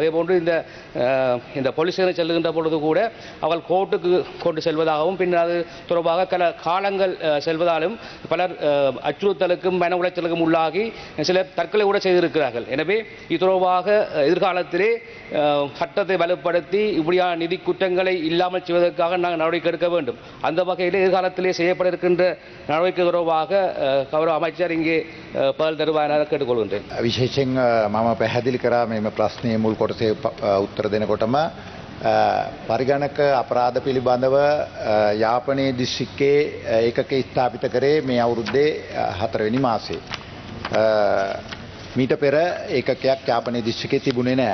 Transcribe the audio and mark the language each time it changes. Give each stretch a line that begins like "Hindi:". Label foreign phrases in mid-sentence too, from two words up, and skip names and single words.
Tamil: அதே போன்று இந்த போலீஸை செல்லுகின்ற பொழுது கூட அவர்கள் கோர்ட்டுக்கு கொண்டு செல்வதாகவும் பின்னர் அது தொடர்பாக காலங்கள் செல்வதாலும் பலர் அச்சுறுத்தலுக்கும் மன உளைச்சலுக்கும் உள்ளாகி சிலர் தற்கொலை கூட செய்திருக்கிறார்கள். எனவே இது தொடர்பாக எதிர்காலத்திலே சட்டத்தை வலுப்படுத்தி இப்படியான நிதி குற்றங்களை இல்லாமல் செய்வதற்காக நாங்கள் நடவடிக்கை எடுக்க வேண்டும். அந்த வகையில் எதிர்காலத்திலே செய்யப்பட இருக்கின்ற நடவடிக்கை தொடர்பாக கௌரவ அமைச்சர் இங்கே பதில் தருவார் என கேட்டுக்கொள்கின்றேன்.
Sinhala: විශේෂයෙන් මම පැහැදිලි කරා මේ ප්‍රශ්නයේ මුල් කොටසේ උත්තර දෙනකොටම පරිගණක අපරාධ පිළිබඳව යාපනයේ දිස්ත්‍රික්කයේ ඒකක ස්ථාපිත කරේ මේ අවුරුද්දේ 4 වෙනි මාසයේ. මීට පෙර ඒකකයක් යාපනයේ දිස්ත්‍රික්කයේ තිබුණේ නැහැ.